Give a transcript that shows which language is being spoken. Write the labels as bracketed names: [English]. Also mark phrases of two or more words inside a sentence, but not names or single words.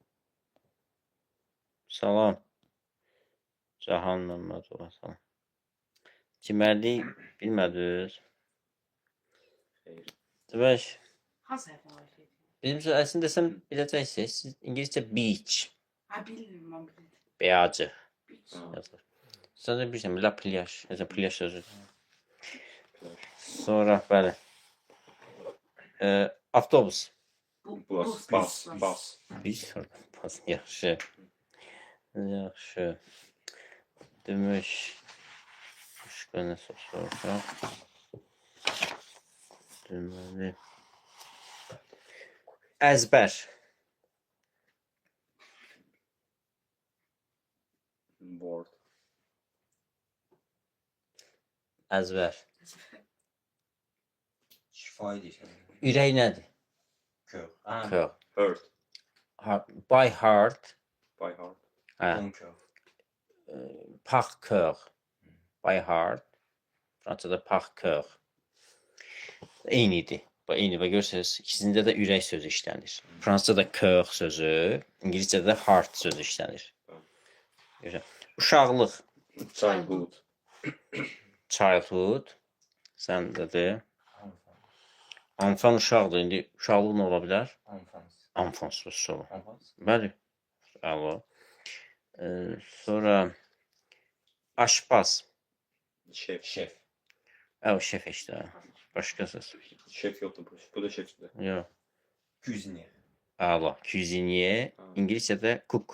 [Azerbaijani] Salam. Cahan Məmmədova salam. Çimərlik bilmədiniz. Xeyr. Demək, Hazır var. bizim əslində desəm biləcəksiniz. Siz İngiliscə beach, [Turkish] Ha bilirim ben bilirim. beyacı [English] Beach. [Azerbaijani] yazılır. Sən də bilirsən, [French] la plyaj, [Azerbaijani] necə plyaj sözü. Sonra bəli. Avtobus. [English] Bas. [Azerbaijani] Biz bas. Yaxşı. Yaxşı. Demək, başqa nə soruşaq? Deməli. Əzbər. [English] Board. [Azerbaijani] Əzbər. [Turkish] Şifahi diyeceğim. [Azerbaijani] Ürək nədir? [French] Kör. Kör. [English] Hurt. By heart. By heart. [Azerbaijani] Hə. [French] Bon kör. Par cœur. [English] By heart. [Azerbaijani] Fransada [French] par cœur. [Azerbaijani] Eynidir. Eyni və görürsünüz, ikisində də ürək sözü işlənir. Fransızcada cœur sözü, İngiliscədə heart sözü işlənir. Görürsən. Uşaqlıq, [English] Childhood. [Azerbaijani] childhood, səndə də. [French] Enfant. [Azerbaijani] Enfant uşaqdır. İndi uşaqlıq nə ola bilər? [French] Enfance. [Azerbaijani] Enfant sözü. [French] Enfance. [Azerbaijani] Bəli. Bravo. Sonra aşpaz. Şef. [French] Chef. [Turkish] Şef işte. Başqa söz. Şef yoktu bu. Bu da şefti. [Azerbaijani] Yox. [French] Cuisinier. [Azerbaijani] Əla. Cuisinier. İngiliscədə cook.